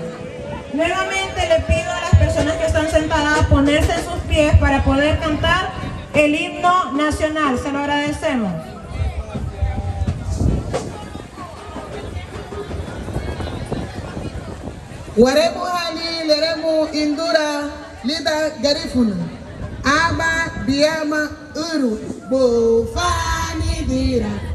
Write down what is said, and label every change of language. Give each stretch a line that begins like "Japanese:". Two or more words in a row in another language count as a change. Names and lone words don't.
Spanish: Nuevamente le pido a las personas que están sentadas ponerse en sus pies para poder cantar el himno nacional. Se lo agradecemos.
Garifuna: Waremu hali leremu indura lida garifuna aba biama uru bufani dira